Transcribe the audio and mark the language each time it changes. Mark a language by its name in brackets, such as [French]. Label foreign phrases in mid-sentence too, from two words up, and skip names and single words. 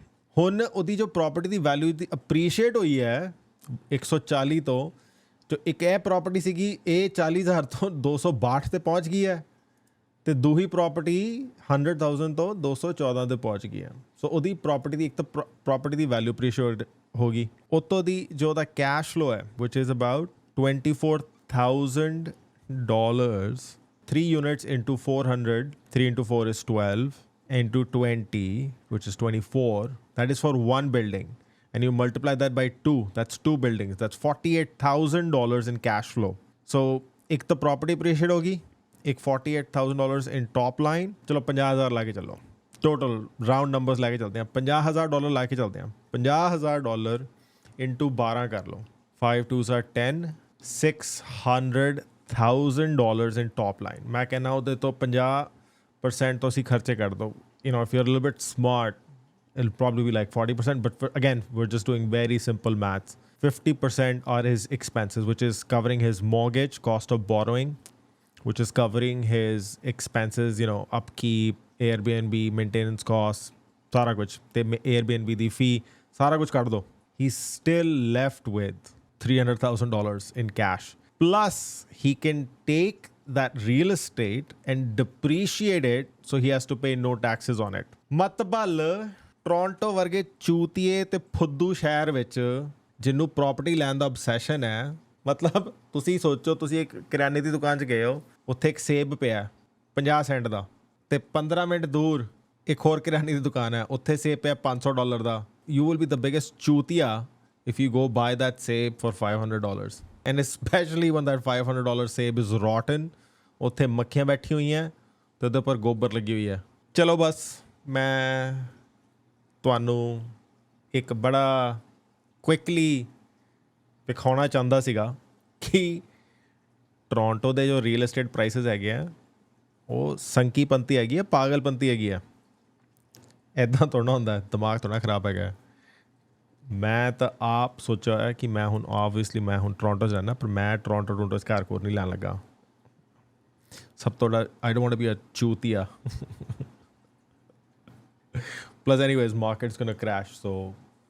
[Punjabi] ਹੁਣ ਉਹਦੀ ਜੋ ਪ੍ਰੋਪਰਟੀ ਦੀ ਵੈਲਿਊ ਦੀ ਅਪਰੀਸ਼ੀਏਟ ਹੋਈ ਹੈ 140 ਤੋਂ, ਜੋ ਇੱਕ ਇਹ ਪ੍ਰੋਪਰਟੀ ਸੀਗੀ ਇਹ 40,000 ਤੋਂ 262 ਤੇ ਪਹੁੰਚ ਗਈ ਹੈ ਤੇ ਦੂਜੀ ਪ੍ਰੋਪਰਟੀ 100,000 ਤੋਂ 214 ਤੇ ਪਹੁੰਚ ਗਈ ਹੈ। ਸੋ ਉਹਦੀ ਪ੍ਰੋਪਰਟੀ ਦੀ ਇੱਕ ਤਾਂ ਪ੍ਰੋਪਰਟੀ ਦੀ ਵੈਲਿਊ ਅਪਰੀਸ਼ੀਏਟ ਹੋ ਗਈ। ਉੱਤੋਂ ਦੀ ਜੋ ਉਹਦਾ [English] cash flow [Punjabi] ਹੈ ਵਿਚ [English] is about [Punjabi] $24,000। [English] 3 units into 400, 3 into 4 is 12, into 20, which is 24. That is for one building. And you multiply that by 2, that's 2 buildings. That's $48,000 in cash flow. So, [Hindi] एक तो [English] property appreciate [Hindi] होगी, एक $48,000 [English] in top line. [Hindi] चलो 50,000 लाके चलो, [English] total round numbers [Hindi] लाके चलते हैं। $50,000 लाके चलते हैं। $50,000 into 12 कर लो, [English] 5 2s are 10, $600,000 in top line। [Hindi] मैं कहना [Punjabi] ਉਹਦੇ ਤੋਂ 50% ਤੋਂ ਅਸੀਂ ਖਰਚੇ ਕੱਢ ਦੋ। [English] You know, if you're a little bit smart, it'll probably be like 40%, but again, we're just doing very simple maths। 50% are his expenses, which is covering his mortgage, cost of borrowing, which is covering his expenses, you know, upkeep, Airbnb, maintenance costs, [Punjabi] ਸਾਰਾ ਕੁਝ। ਤੇ Airbnb ਦੀ fee, ਸਾਰਾ ਕੁਝ ਕੱਢ ਦੋ। [English] He's still left with $300,000 in cash। Plus, he can take that real estate and depreciate it, so he has to pay no taxes on it। [Punjabi] ਮਤਬਲ ਟੋਰਾਂਟੋ ਵਰਗੇ ਚੂਤੀਏ ਤੇ ਫੁੱਦੂ ਸ਼ਹਿਰ ਵਿੱਚ ਜਿਹਨੂੰ ਪ੍ਰੋਪਰਟੀ ਲੈਣ ਦਾ obsession ਹੈ, ਮਤਲਬ ਤੁਸੀਂ ਸੋਚੋ ਤੁਸੀਂ ਇੱਕ ਕਰਿਆਨੇ ਦੀ ਦੁਕਾਨ 'ਚ ਗਏ ਹੋ, ਉੱਥੇ ਇੱਕ ਸੇਬ ਪਿਆ 50 ਸੈਂਟ ਦਾ ਤੇ 15 ਮਿੰਟ ਦੂਰ ਇੱਕ ਹੋਰ ਕਰਿਆਨੇ ਦੀ ਦੁਕਾਨ ਹੈ, ਉੱਥੇ ਸੇਬ ਪਿਆ $500 ਦਾ। [English] You will be the biggest ਚੂਤੀਆ if you go buy that save for $500। And especially when that $500 save is rotten, [Punjabi] ਉੱਥੇ ਮੱਖੀਆਂ ਬੈਠੀ ਹੋਈਆਂ ਤੇ ਉਹਦੇ ਉੱਪਰ ਗੋਬਰ ਲੱਗੀ ਹੋਈ ਹੈ। ਚਲੋ ਬਸ ਮੈਂ ਤੁਹਾਨੂੰ ਇੱਕ ਬੜਾ ਕੁਇਕਲੀ ਵਿਖਾਉਣਾ ਚਾਹੁੰਦਾ ਸੀਗਾ ਕਿ ਟੋਰਾਂਟੋ ਦੇ ਜੋ [English] real estate prices [Punjabi] ਹੈਗੇ ਆ ਉਹ ਸੰਕੀਪੰਤੀ ਹੈਗੀ ਆ, ਪਾਗਲਪੰਤੀ ਹੈਗੀ ਆ। ਇੱਦਾਂ ਥੋੜ੍ਹਾ ਹੁੰਦਾ, ਦਿਮਾਗ ਥੋੜ੍ਹਾ ਖਰਾਬ ਹੈਗਾ। ਮੈਂ ਤਾਂ ਆਪ ਸੋਚਿਆ ਹੋਇਆ ਕਿ ਮੈਂ ਹੁਣ ਆਬਵੀਅਸਲੀ ਮੈਂ ਹੁਣ ਟੋਰਾਂਟੋ 'ਚ ਰਹਿੰਦਾ, ਪਰ ਮੈਂ ਟੋਰਾਂਟੋ 'ਚ ਘਰ ਕੋਰ ਨਹੀਂ ਲੈਣ ਲੱਗਾ। ਸਭ ਤੋਂ [English] I don't want to be a ਚੂਤੀਆ। Plus anyways, market's gonna crash, so